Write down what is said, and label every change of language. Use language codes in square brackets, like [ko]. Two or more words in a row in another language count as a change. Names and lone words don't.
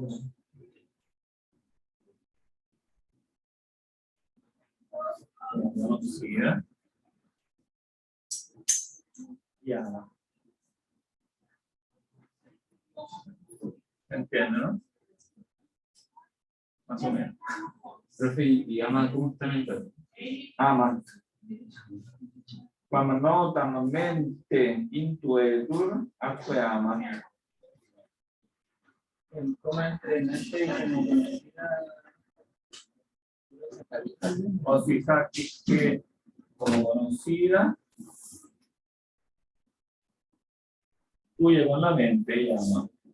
[es] Conocida y ama. ¿Se entiende, no? Más o menos. Profe, ¿y ama cómo está en el verbo? Ama. [la] Quam notam mente intuetur, atque ama. [es] Como entrenante como conocida. O si que como conocida, intuye con la mente y ama.